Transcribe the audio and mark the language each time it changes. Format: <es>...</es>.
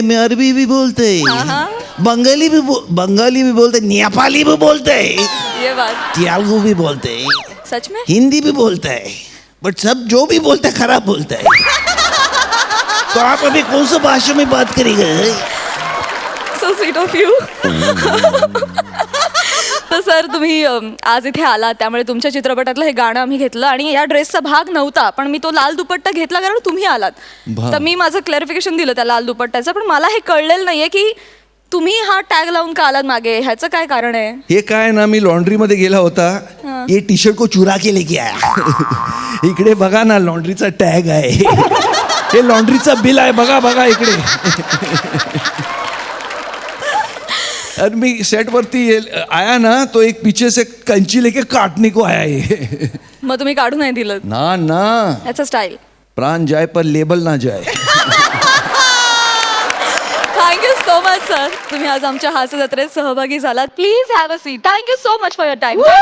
<hi>मैं अरबी भी बोलते हैं, बंगाली भी बोलते, नेपाली भी बोलते हैं, ये बात, तेलुगु भी बोलते हैं, सच में हिंदी भी बोलता है, बट सब जो भी बोलता है खराब बोलता है. तो आप अभी कौन सा भाषा में बात करेंगे?</hi> <en>So sweet of you.</en> <mr>तर सर, तुम्ही आज इथे आलात त्यामुळे तुमच्या चित्रपटातलं हे गाणं आम्ही घेतलं आणि या ड्रेसचा भाग नव्हता, पण मी तो लाल दुपट्टा घेतला कारण तुम्ही आलात. तर मी माझं क्लॅरिफिकेशन दिलं त्या लाल दुपट्ट्याचं, पण मला हे कळलेलं नाहीये की तुम्ही हा टॅग लावून का आलात मागे, ह्याचं काय कारण आहे? हे काय ना, मी लॉन्ड्री मध्ये गेला होता,</mr> <hi>ये टी शर्ट को चुरा के लेके आया.</hi> <mr>इकडे बघा ना, लॉन्ड्रीचा टॅग आहे. हे लॉन्ड्रीचा बिल आहे, बघा बघा इकडे.</mr> <hi>और</hi> <mr>मी सेट वरती</mr> <hi>आया ना, तो एक पीछे से कंची लेके काटने को आया ये.</hi> <mr>मग तुम्ही काढून नाही दिलं? ना ना, ह्याचं स्टाईल.</mr> <hi>प्राण जाए पर लेबल ना जाए.</hi> <mr>थँक्यू सो मच सर, तुम्ही आज आमच्या हास्य जत्रेत सहभागी झालात.</mr> <en>Please have a seat. Thank you so much for your time.</en>